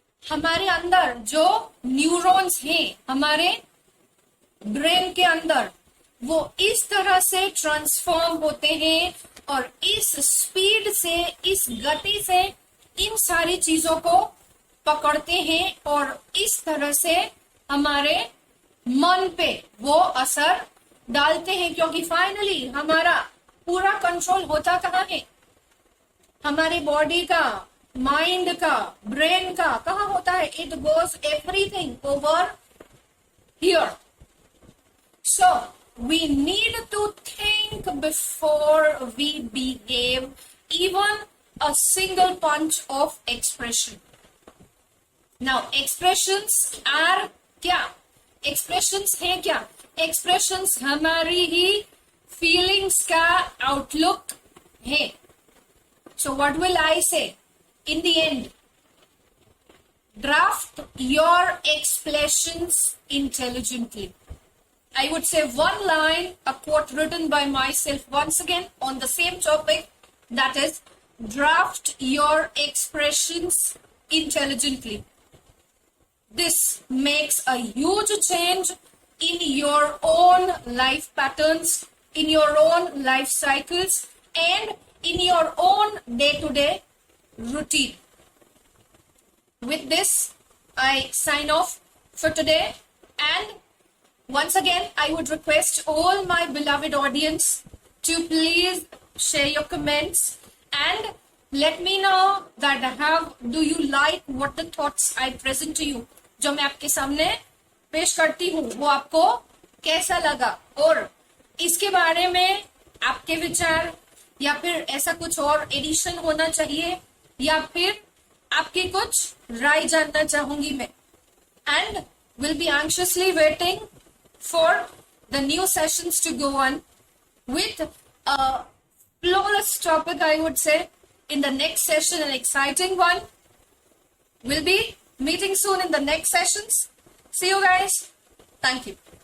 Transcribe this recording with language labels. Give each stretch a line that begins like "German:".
Hindi: हमारे अंदर जो न्यूरॉन्स हैं हमारे ब्रेन के अंदर, वो इस तरह से ट्रांसफॉर्म होते हैं और इस स्पीड से, इस गति से इन सारी चीजों को पकड़ते हैं और इस तरह से हमारे मन पे वो असर डालते हैं। क्योंकि फाइनली हमारा पूरा कंट्रोल होता कहाँ है? हमारे बॉडी का, माइंड का, ब्रेन का कहाँ होता है?
English: It goes everything over here. So we need to think before we behave even a single punch of expression. Now expressions are क्या?
Hindi: Expressions है क्या? Expressions हमारी ही feelings का outlook है।
English: So what will I say in the end? Draft your expressions intelligently. I would say one line, a quote written by myself once again on the same topic, that is, draft your expressions intelligently. This makes a huge change in your own life patterns, in your own life cycles, and in your own day-to-day routine. With this, I sign off for today, and once again, I would request all my beloved audience to please share your comments and let me know that how do you like what the thoughts I present to you.
Hindi: जो मैं आपके सामने पेश करती हूँ वो आपको कैसा लगा, और इसके बारे में आपके विचार, या फिर ऐसा कुछ और एडिशन होना चाहिए, या फिर आपकी कुछ राय जानना चाहूंगी मैं।
English: And will be anxiously waiting for the new sessions to go on with a flawless topic, I would say, in the next session, an exciting one. We'll be meeting soon in the next sessions. See you guys. Thank you.